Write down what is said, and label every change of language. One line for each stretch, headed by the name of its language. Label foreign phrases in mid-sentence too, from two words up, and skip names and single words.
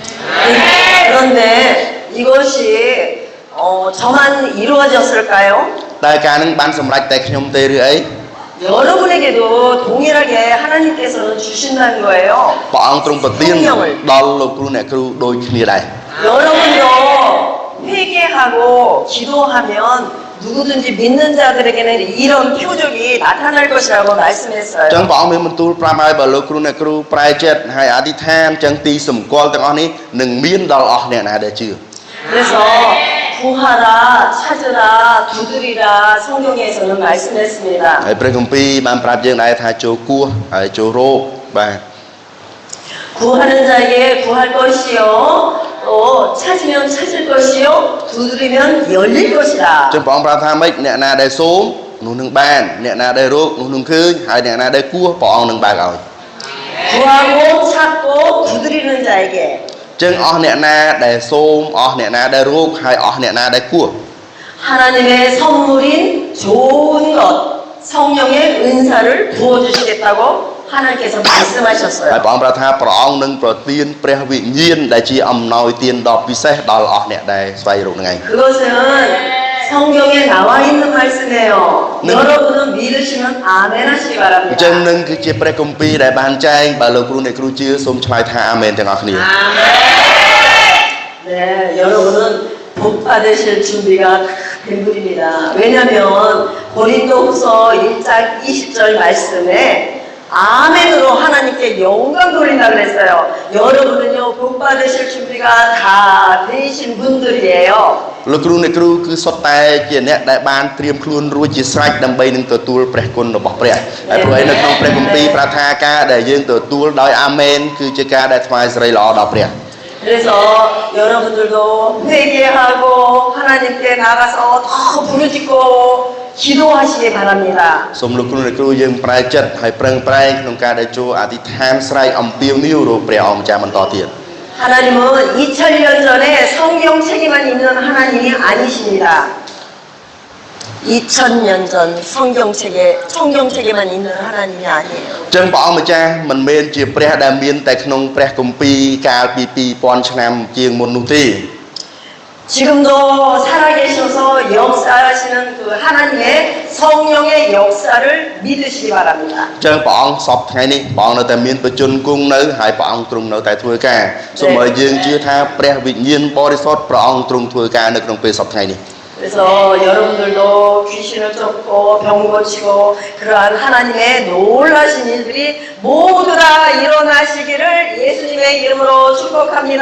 Korean: 그런데 이것이 저만 이루어졌을까요?
Khmer: តែការនឹងបានសម្រេចតែខ្ញុំទេឬអី
Korean: 여러분에게도 동일하게 하나님께서는 주신다는 거예요.
Khmer: ព្រះអង្គទ្រង់ប្រទានដល់លោកគ្រូអ្នកគ្រូដូចគ្នាដែរ
Korean: 여러분도 회개하고 기도하면 누구든지 믿는 자들에게는 이런 표적이 나타날 것이라고
Khmer: អញ្ចឹ
Korean: 말씀했어요.
Khmer: ងព្រះអង្គមានបន្ទូលប្រាប់ឲ្យបើលោកគ្រូអ្នកគ្រូប្រែចិត្តហើយអធិដ្ឋានអញ្ចឹងទីសម្គាល់ទាំងអស់នេះនឹងមានដល់អស់អ្នកណាដែលជឿ
Korean: 그래서 구하라, 찾으라, 두드리라 성경에서는 말씀했습니다.
Khmer: ហើយព្រះគម្ពីរបានប្រាប់យើងដែរថាចូលគោះហើយចូលរោគបាទ
Korean: 구하는 자에게 구할 것이요, 또 찾으면 찾을 것이요, 두드리면 열릴 것이다.
Khmer: ចឹងព្រះអង្គប្រាប់ថាម៉េចអ្នកណាដែលសូមនោះនឹងបានអ្នកណាដែលរោគនោះនឹងឃើញហើយអ្នកណាដែលគោះព្រះអង្គនឹងបើកឲ្យ
Korean: 구하고 찾고 두드리는 자에게
Khmer: ចឹងអស់អ្នកណាដែលសូមអស់អ្នកណាដែលរោគហើយអស់អ្នកណាដែលគោះ
Korean: 하나님의 선물인 좋은 것, 성령의 은사를 부어주시겠다고 하나님께서
Khmer: ហើយ
Korean: 말씀하셨어요.
Khmer: ព្រះអង្គប្រាប់ថាព្រះអង្គនឹងប្រទានព្រះវិញ្ញាណដែលជាអំណោយទានដ៏ពិសេសដល់អស់អ្នកដែលស្វែងរកហ្នឹងឯង
Korean: 그것은 성경에 나와 있는 말씀이에요. 여러분은 믿으시면 아멘 하시기
Khmer: អញ្ចឹង
Korean: 바랍니다.
Khmer: នឹងគឺជាព្រះគម្ពីរដែលបានចែងបើលោកគ្រូអ្នកគ្រូជឿសូមឆ្លើយថាអាមែនទាំងអស់គ្នា
Korean: 네, 여러분은 복 받으실 준비가 된 분입니다. 왜냐하면 고린도후서 1장 20절 말씀에 아멘으로 하나님께 영광 돌린다 그랬어요. 여러분은요 복 받으실 준비가 다 되신 분들이에요.
Khmer: លោកគ្រូអ្នកគ្រូគឺសុទ្ធតែជាអ្នកដែលបានត្រៀមខ្លួនរួចជាស្រេចដើម្បីនឹងទទួលព្រះគុណរបស់ព្រះហើយព្រោះឯនៅក្នុងព្រះគម្ពីរប្រាប់ថាការដែលយើងទទួលដោយអាមែនគឺជាការដែលថ្វាយសិរីល្អដល់ព្រះ
Korean: 그래서 여러분들도 회개하고 하나님께 나가서 더 부르짖고 기도하시기 바랍니다.
Khmer: សូមលោកគ្រូអ្នកគ្រូយើងប្រែចិត្តហើយប្រឹងប្រែងក្នុងការដែលចូលអធិដ្ឋានស្រែកអំពាវនាវរកព្រះអង្គម្ចាស់បន្តទៀត
Korean: 하나님은 2000년 전에 성경책에만 있는 하나님이 아니십니다. 2000년 전 성경책에만 있는 하나님이 아니에요.
Khmer: ចឹងព្រះអង្គម្ចាស់មិនមែនជាព្រះដែលមានតែក្នុងព្រះគម្ពីរកាលពី2000ឆ្នាំជាងមុននោះទេ
Korean: 지금도 살아계셔서 역사하시는 그 하나님의 성령의 역사를 믿으시기 바랍니다.
Khmer: ចឹងព្រះអង្គសពថ្ងៃនេះព្រះអង្គនៅតែមានបជនគង់នៅហើយព្រះអង្គទ្រង់នៅតែធ្វើការសូមឲ្យយើងជឿថាព្រះវិញ្ញាណបរិសុទ្ធព្រះអង្គទ្រង់ធ្វើការនៅក្នុងពេលសពថ្ងៃនេះ
Korean: 그래서 여러분들도 귀신을 쫓고 병 고치고 그러한 하나님의 놀라신 일들이 모두 다 일어나시기를 예수님의 이름으로 축복합니다.